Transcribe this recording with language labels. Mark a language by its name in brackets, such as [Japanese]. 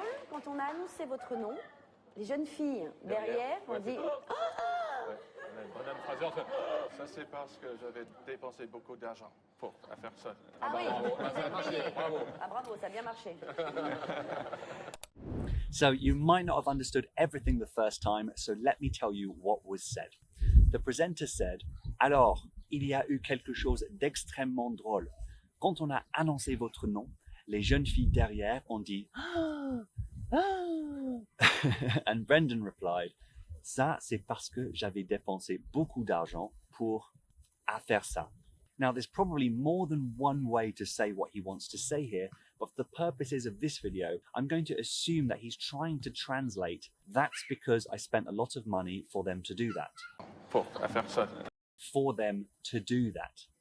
[French] Quand on a annoncé votre nom, les jeunes filles derrière ont dit Brendan Fraser, ça c'est parce que j'avais dépensé beaucoup d'argent pour faire ça. Ah oui, vous avez payé. Bravo. Ah bravo, ça a bien marché. [English] So you might not have understood everything the first time, so let me tell you what was said. The presenter said, [French] alors, il y a eu quelque chose d'extrêmement drôle. Quand on a annoncé votre nom, les jeunes filles derrière ont dit [English] and Brendan replied, [French] ça c'est parce que j'avais dépensé beaucoup d'argent pour faire ça. [English] Now there's probably more than one way to say what he wants to say here, but for the purposes of this video, I'm going to assume that he's trying to translate, that's because I spent a lot of money for them to do that. [French] Pour faire ça. [English] For them to do that.